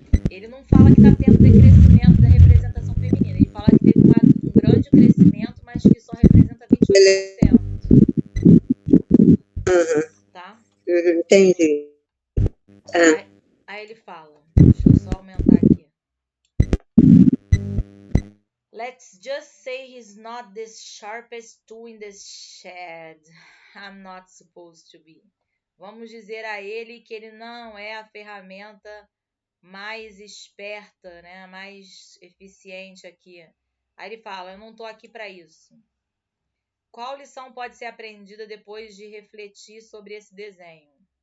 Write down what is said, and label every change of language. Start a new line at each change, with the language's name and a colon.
Portuguese: Ele não fala que está tendo decrescimento da representação feminina. Ele fala que teve um grande crescimento, mas que só representa 28%. Uhum. Tá? Uhum. entendi. Aí ele fala, deixa eu só aumentar aqui.
English: Let's just say he's not the sharpest tool in the shed. I'm not supposed to be.
Portuguese: Vamos dizer a ele que ele não é a ferramenta mais esperta, né, mais eficiente aqui. Aí ele fala, eu não estou aqui para isso. Qual lição pode ser aprendida depois de refletir sobre esse desenho?